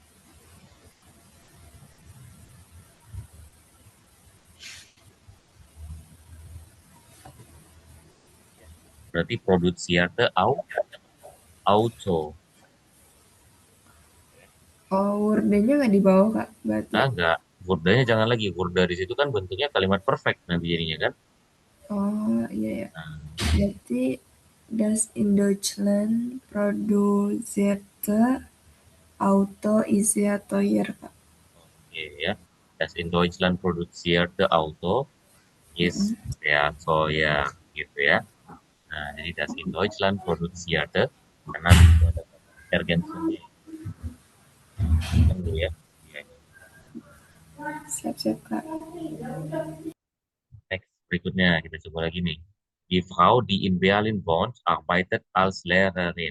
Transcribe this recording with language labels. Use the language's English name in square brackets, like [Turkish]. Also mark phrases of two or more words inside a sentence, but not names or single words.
[German] Berarti produzierte Auto. [Indonesian] Oh, wordenya nggak dibawa Kak. Berarti. Ah, enggak. Wordanya jangan lagi. Word dari situ kan bentuknya kalimat perfect nanti jadinya kan. Oh, iya ya. Nah, [German] Berarti das in Deutschland produzierte Auto ist sehr teuer Kak. [Indonesian] oke ya. [German] Das in Deutschland produzierte Auto ist Mm-mm. sehr teuer [Indonesian] gitu ya. Nah, jadi [German] das in Deutschland produzierte [Indonesian] karena di situ ada kata ergänzungnya kan dulu ya. Iya, iya. Siap-siap Kak. Next berikutnya kita coba lagi nih. [German] Die Frau, die in Berlin wohnt, arbeitet als Lehrerin.